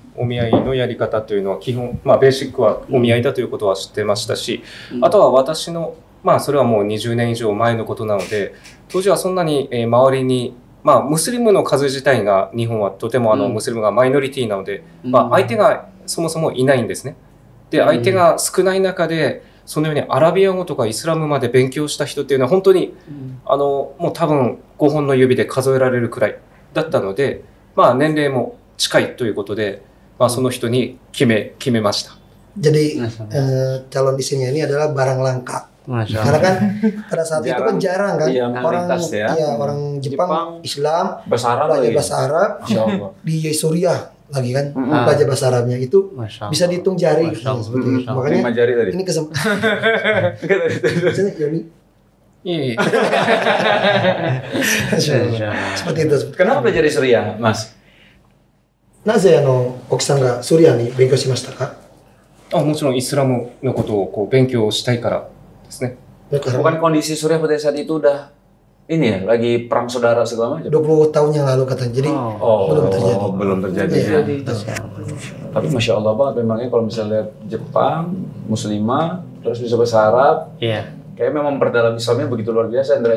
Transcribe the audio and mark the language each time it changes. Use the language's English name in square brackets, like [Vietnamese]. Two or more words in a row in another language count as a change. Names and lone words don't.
[Japanese] お見合いのやり方というのは基本、ベーシックはお見合いだということは知ってましたし、あとは私の、それはもう20年以上前のことなので、当時はそんなに周りに、ムスリムの数自体が日本はとてもムスリムがマイノリティなので、相手がそもそもいないんですね。で、相手が少ない中で、そのようにアラビア語とかイスラムまで勉強した人っていうのは本当に、もう多分5本の指で数えられるくらいだったので、年齢も近いということで、その人に決めました。 [Indonesian] Jadi calon istrinya ini adalah barang langka. Karena kan pada saat itu kan jarang kan orang Jepang Islam belajar bahasa Arab di Suriah lagi kan belajar bahasa Arabnya itu bisa dihitung jari seperti itu. Makanya ini kesempatan. Seperti itu. Kenapa belajar di Suriah, Mas? [Japanese] なぜ奥さんがスリアに勉強しましたか？もちろんイスラムのことを勉強したいからですね。 [Indonesian] Bukan kondisi Suriah pada saat itu udah ini ya, lagi perang saudara segala macam. 20 tahun yang lalu katanya. Jadi belum terjadi. Tapi [Arabic] ما شاء الله [Indonesian] banget memangnya kalau misalnya lihat Jepang, Muslimah, terus bisa bahasa Arab. Iya. Kayak memang memperdalam Islamnya begitu luar biasa, Indra ya?